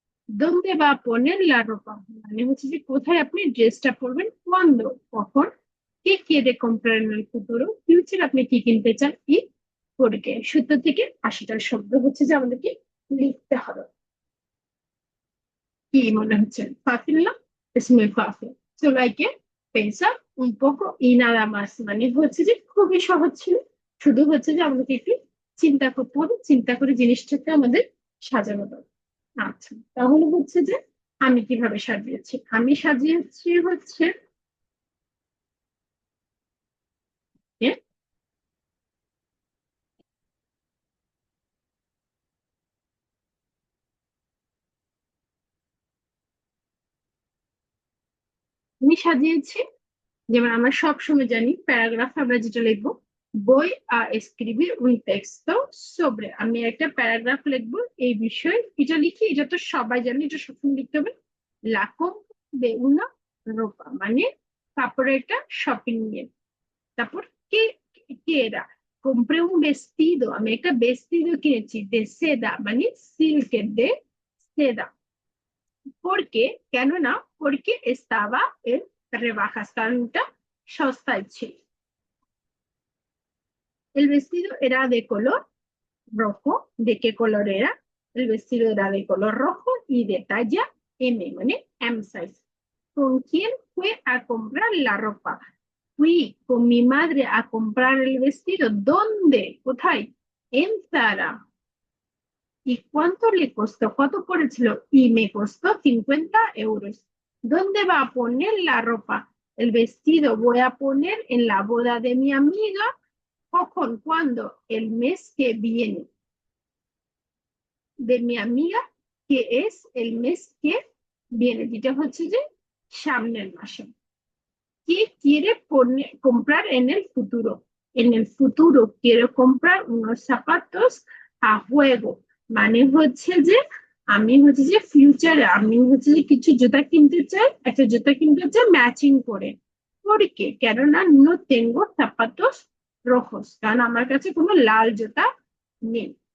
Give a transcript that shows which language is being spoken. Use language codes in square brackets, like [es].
[es] দোনদে [bn] বা [es] poner la ropa [bn] মানে হচ্ছে যে কোথায় আপনি ড্রেসটা পরবেন, [es] cuándo [bn] কখন, কে [es] quiere comprar en el futuro [bn] future আপনি কি কিনতে চান, ই [es] porque [bn] 70 থেকে 80টার শব্দ হচ্ছে যে আমাদেরকে লিখতে হবে। কি মনে হচ্ছে? [es] Fácil, ¿no? Es muy fácil. Solo hay que pensar un poco y nada más, [bn] মানে হচ্ছে যে খুবই সহজ ছিল। শুধু হচ্ছে যে আমাদেরকে একটু চিন্তা করতে হবে, চিন্তা করে জিনিসটাকে আমাদের সাজানো দরকার। আচ্ছা, তাহলে হচ্ছে যে আমি কিভাবে সাজিয়েছি? আমি সাজিয়েছি হচ্ছে এ, আমি সাজিয়েছি যেমন আমরা সবসময় জানি প্যারাগ্রাফ আমরা যেটা লিখবো, [es] voy a escribir un texto sobre, [bn] আমি একটা প্যারাগ্রাফ লিখবো এই বিষয়ে। এটা লিখি, এটা তো সবাই জানি, এটা সবসময় লিখতে হবে। [es] la compra de una ropa [bn] মানে কাপড়ের একটা শপিং নিয়ে। তারপর কে, কে এরা? [es] compré un vestido, [bn] আমি একটা [es] vestido [bn] কিনেছি [es] de seda [bn] মানে সিল্কের, [es] de seda। porque [bn] কেন না? [es] porque estaba en rebajas, [bn] কারণ এটা সস্তায় ছিল। [es] El vestido era de color rojo. ¿De qué color era? El vestido era de color rojo y de talla M, ¿vale? M size. ¿Con quién fue a comprar la ropa? Fui con mi madre a comprar el vestido. ¿Dónde? [bn] কোথায়? [es] En Zara. ¿Y cuánto le costó? ¿Cuánto [bn] পড়েছিল? [es] Y me costó 50 euros. ¿Dónde va a poner la ropa? El vestido voy a poner en la boda de mi amiga. ¿Con cuándo? El mes que viene. De mi amiga, que es el mes que viene, [bn] যেটা হচ্ছে যে সামনের মাসে। [es] ¿Qué quiere comprar en el futuro? En el futuro quiero comprar unos zapatos a juego, [bn] মানে হচ্ছে যে আমি হচ্ছে যে ফিউচারে আমি হচ্ছে যে কিছু জুতা কিনতে চাই, একটা জুতা কিনতে চাই ম্যাচিং করে। [es] porque [bn] কেননা [es] no tengo zapatos rojos, [bn] কারণ আমার কাছে কোনো লাল জুতা নেই।